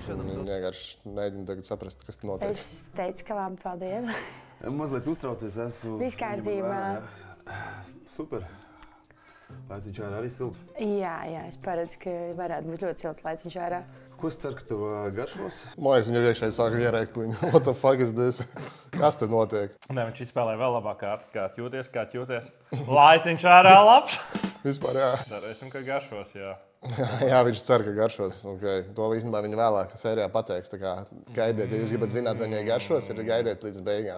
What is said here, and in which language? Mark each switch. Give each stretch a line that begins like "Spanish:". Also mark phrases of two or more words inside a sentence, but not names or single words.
Latvian: Viņa vienkārši mēģina tagad saprast, kas tur notiek. Es teicu, ka labi, paldies. Mazliet uztraucies, esmu... Viss kārtībā. Super. Laiciņš ārā arī silts. Jā, es paredzu, ka varētu būt ļoti silts laiciņš ārā. Ko es ceru, ka tev garšos? Mājas viņa iekšēji sāka ierēkt viņu.
English: What the fuck is this?
Latvian: Kas te notiek? Nē, viņš izspēlē vēl labāk kārtu. Kā jūties? Laiciņš ārā labs. Vispār, jā. Cerēsim, ka garšos, jā. Jā, viņš cer, ka garšos. Okay. To īstenībā viņa vēlāk sērijā pateiks. Tā kā gaidiet, ja jūs gribat zināt, vai viņai garšos, ir gaidiet līdz beigām.